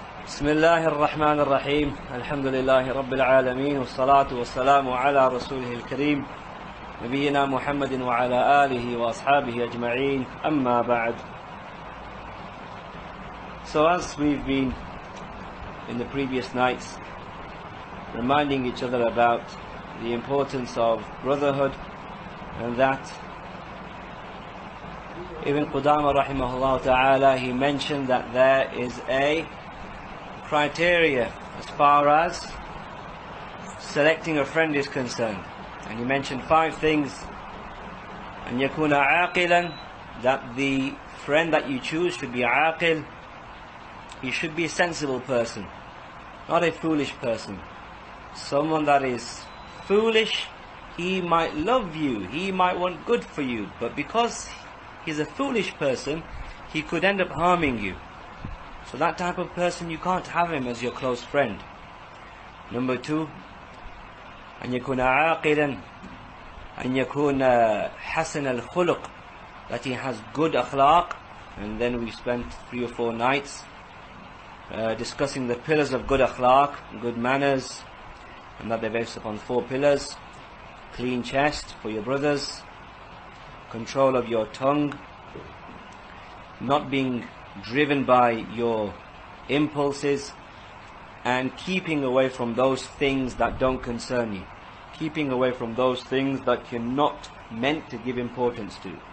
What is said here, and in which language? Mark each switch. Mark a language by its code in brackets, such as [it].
[ar] بسم الله الرحمن الرحيم الحمد لله رب العالمين والصلاة والسلام على رسوله الكريم نبينا محمد وعلى آله وأصحابه أجمعين أما بعد. [en] So as we've been in the previous nights reminding each other about the importance of brotherhood, and that Ibn Qudama rahimahullah ta'ala, he mentioned that there is a criteria as far as selecting a friend is concerned, and he mentioned 5 things. [ar] أن يكون عاقلا, [en] that the friend that you choose should be aqil. He should be a sensible person, not a foolish person. Someone that is foolish, he might love you, he might want good for you, but because he's a foolish person, he could end up harming you. So that type of person, you can't have him as your close friend. Number 2, [ar] أن يكون عاقلا, أن يكون حسن الخلق, [en] that he has good akhlaq. And then we spent 3 or 4 nights discussing the pillars of good akhlaq, good manners, and that they're based upon 4 pillars: clean chest for your brothers, control of your tongue, not being driven by your impulses, and keeping away from those things that don't concern you, keeping away from those things that you're not meant to give importance to.